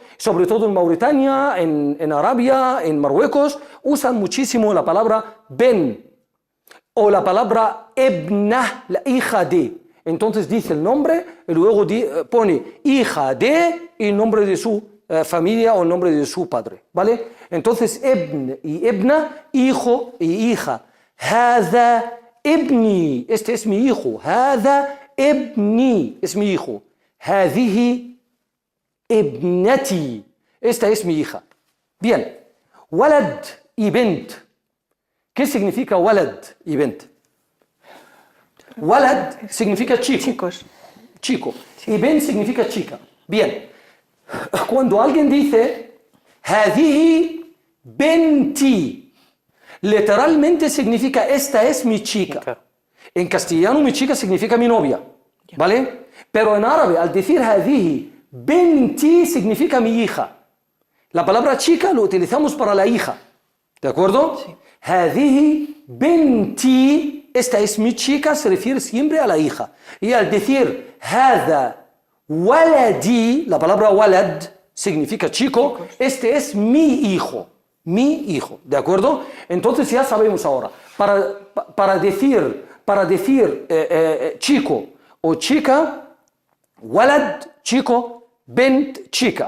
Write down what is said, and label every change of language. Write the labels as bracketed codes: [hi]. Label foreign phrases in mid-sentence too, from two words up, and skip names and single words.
[es] Sobre todo en Mauritania, en Arabia, en Marruecos, usan muchísimo la palabra Ben o la palabra Ibna, la hija de. Entonces dice el nombre y luego pone hija de y el nombre de su familia o el nombre de su padre, ¿vale? Entonces Ibn y Ibna, hijo y hija. [ar] هذا ابني, [es] este es mi hijo. [ar] هذا ابني, [es] es mi hijo. [ar] هذه ابنتي, [es] esta es mi hija. Bien, walad y bint. ¿Qué significa walad y bint? Walad significa chico. Chicos. Chico. Y bint significa chica. Bien. Cuando alguien dice [ar] هذه بنتي, [es] literalmente significa esta es mi chica. En castellano mi chica significa mi novia, ¿vale? Pero en árabe al decir [ar] هذه بنتي [es] significa mi hija. La palabra chica lo utilizamos para la hija, ¿de acuerdo? Sí. [ar] هذه بنتي, [es] esta es mi chica, se refiere siempre a la hija. Y al decir [ar] هذا ولدي, [es] la palabra walad significa chico, este es mi hijo, ¿de acuerdo? Entonces ya sabemos ahora, para decir chico o chica, walad, chico, bint, chica.